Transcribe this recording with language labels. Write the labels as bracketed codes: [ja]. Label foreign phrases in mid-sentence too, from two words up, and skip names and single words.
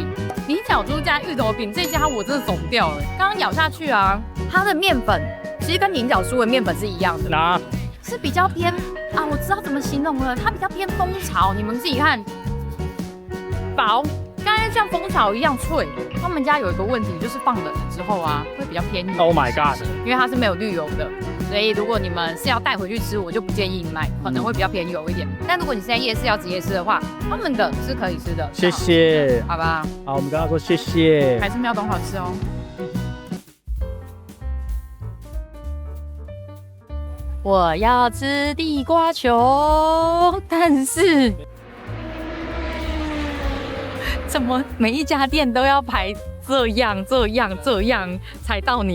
[zh] 菱角酥加芋頭餅，這家我真的走不掉了。剛剛咬下去啊，它的麵粉其實跟菱角酥的麵粉是一樣的，是比較偏啊，我知道怎麼形容了，它比較偏蜂巢。你們自己看，薄，剛才像蜂巢一樣脆。他們家有一個問題，就是放冷了之後啊，會比較偏油。 [en] Oh my god！ [zh] 因為它是沒有濾油的。所以如果你們是要帶回去吃，我就不建議買，可能會比較偏油一點。但如果你是在夜市要直接吃的話，他們的是可以吃的。謝謝，好吧。好，我們跟他說謝謝。還是妙東好吃哦。我要吃地瓜球，但是怎麼每一家店都要排這樣才到你？